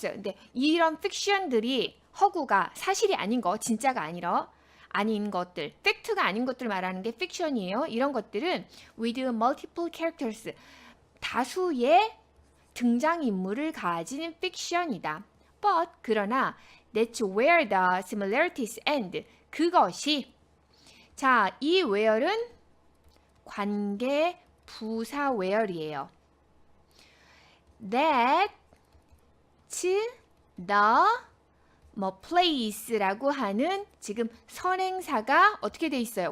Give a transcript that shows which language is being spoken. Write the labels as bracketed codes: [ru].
[ko] 근데 이런 픽션들이 허구가 사실이 아닌 거, 진짜가 아닌 것들, 팩트가 아닌 것들 말하는 게 픽션이에요. 이런 것들은 [en] with multiple characters. [ko] 다수의 등장인물을 가진 픽션이다. [en] But 그러나 that's where the similarities end. [ko] 그것이 자, 이 where은 관계 부사 where이에요. [en] That's the place [ko] 라고 하는 지금 선행사가 어떻게 돼 있어요?